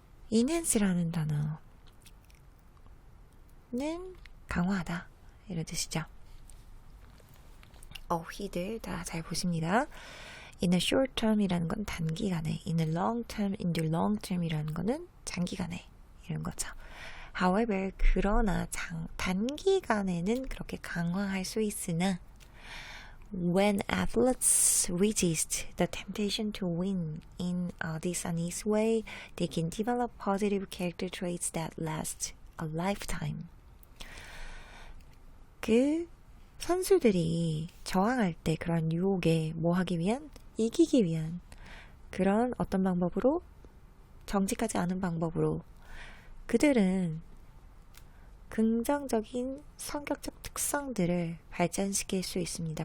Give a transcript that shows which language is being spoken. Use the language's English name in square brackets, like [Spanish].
[Korean] enhance라는 단어는 강화하다 이런 뜻이죠. 어휘들 다 잘 보십니다. In the short term이라는 건 단기간에, in the long term이라는 거는 장기간에 이런 거죠. [English] However, [Korean] 그러나 단기간에는 그렇게 강화할 수 있으나 [English] when athletes resist the temptation to win in a dishonest way, they can develop positive character traits that last a lifetime. [Korean] 그 선수들이 저항할 때 그런 유혹에 뭐 하기 위한? 이기기 위한 그런 어떤 방법으로? 정직하지 않은 방법으로 그들은 긍정적인 성격적 특성들을 발전시킬 수 있습니다.